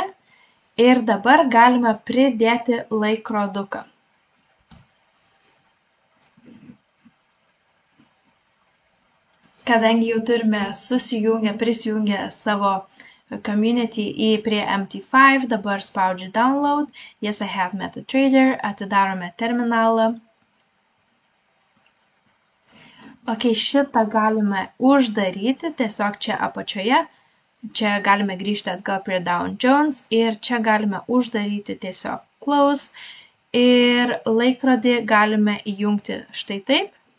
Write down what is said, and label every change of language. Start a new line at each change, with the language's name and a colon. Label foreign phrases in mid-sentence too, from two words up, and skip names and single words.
Lithuanian: Ir dabar galime pridėti laikroduką. Kadangi jau turime prisijungę savo community prie MT5, dabar spaudžiu download,
English: yes, I have MetaTrader,
Lithuanian: atidarome terminalą. Ok, šitą galime uždaryti, tiesiog čia apačioje. Čia galime grįžti atgal prie Dow Jones ir čia galime uždaryti tiesiog close ir laikrodį galime įjungti štai taip.